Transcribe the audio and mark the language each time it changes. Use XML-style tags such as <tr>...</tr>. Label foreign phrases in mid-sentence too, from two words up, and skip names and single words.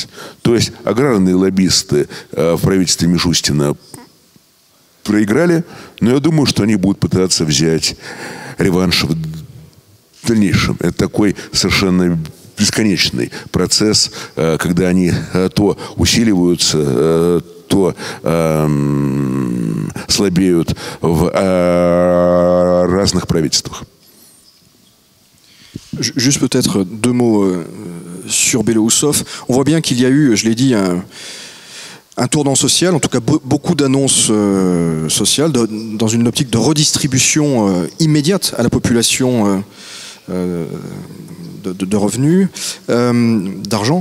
<ru>То есть аграрные лоббисты в правительстве Мишустина проиграли, но я думаю, что они будут пытаться взять реванш в дальнейшем. Это такой совершенно бесконечный процесс, когда они то усиливаются, то слабеют в разных правительствах.</ru> <fr>Juste peut-être deux mots sur Belousov. On voit bien qu'il y a eu, je l'ai dit, un tournant social, en tout cas beaucoup d'annonces sociales, dans une optique de redistribution immédiate à la population de revenus, d'argent.</fr>